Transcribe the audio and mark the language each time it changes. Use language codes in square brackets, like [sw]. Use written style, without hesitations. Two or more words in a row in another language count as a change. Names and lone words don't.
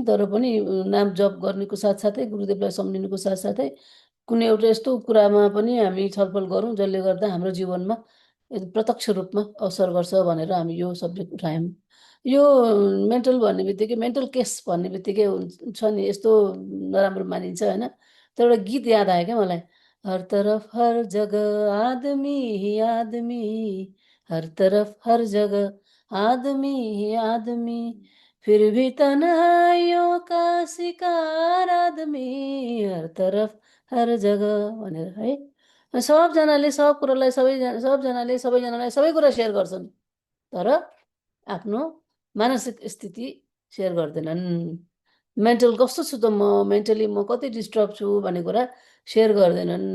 [ne] तर पनि नाम जप गर्नेको साथसाथै गुरुदेवलाई सम्झिनुको साथसाथै कुनै एउटा यस्तो कुरामा पनि हामी छलफल गरौँ जसले गर्दा हाम्रो जीवनमा प्रत्यक्ष रूपमा असर गर्छ भनेर हामी यो सब्जेक्ट उठायौँ। यो मेन्टल भन्ने बित्तिकै, [en] mental case [ne] भन्ने बित्तिकै हुन्छ नि यस्तो नराम्रो मानिन्छ होइन। तर एउटा गीत याद आयो क्या मलाई, [hi] हर तरफ हर जगह आदमी ही आदमी, हर तरफ हर जगह आदमी ही आदमी, फिर भी तन्हाइयों का शिकार आदमी, हर तरफ हर जगह भनेर है। [ne] सबजनाले सब कुरालाई सबैजनालाई सबै कुरा सेयर गर्छन्, तर आफ्नो मानसिक स्थिति सेयर गर्दैनन्। मेन्टल कस्तो छु त मेन्टली म कति डिस्टर्ब छु भन्ने कुरा सेयर गर्दैनन्।